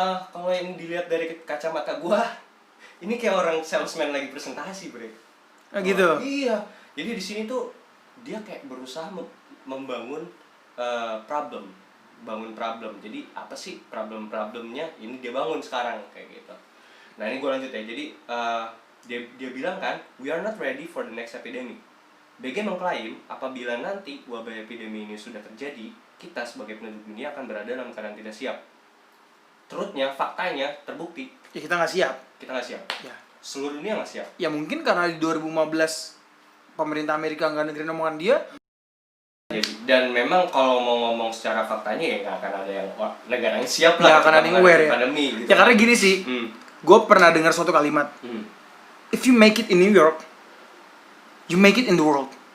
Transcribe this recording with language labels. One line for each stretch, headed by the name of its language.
Indonesian: Kalau yang dilihat dari kacamata gua, ini kayak orang salesman lagi presentasi, Bre. Gitu. Iya. Jadi di sini tuh dia kayak berusaha membangun problem. Jadi apa sih problemnya? Ini dia bangun sekarang kayak gitu. Nah, ini gue lanjut ya. Jadi
English: dia bilang kan, we are not ready for the next epidemic.
Indonesian: BG mengklaim apabila nanti wabah epidemi ini sudah terjadi, kita sebagai penduduk dunia akan berada dalam keadaan tidak siap. Truthnya, faktanya terbukti. Ya kita nggak siap. Kita nggak siap. Ya. Seluruh dunia nggak siap. Ya mungkin karena di 2015 pemerintah Amerika nggak dengerin omongan dia. Dan memang kalau mau ngomong secara faktanya ya nggak akan ada yang negara yang siap lah. Nggak akan ada yang aware ya. Pandemi, gitu. Ya karena gini sih, gue pernah dengar suatu kalimat.
English: If you make it in New York, you make it in the world.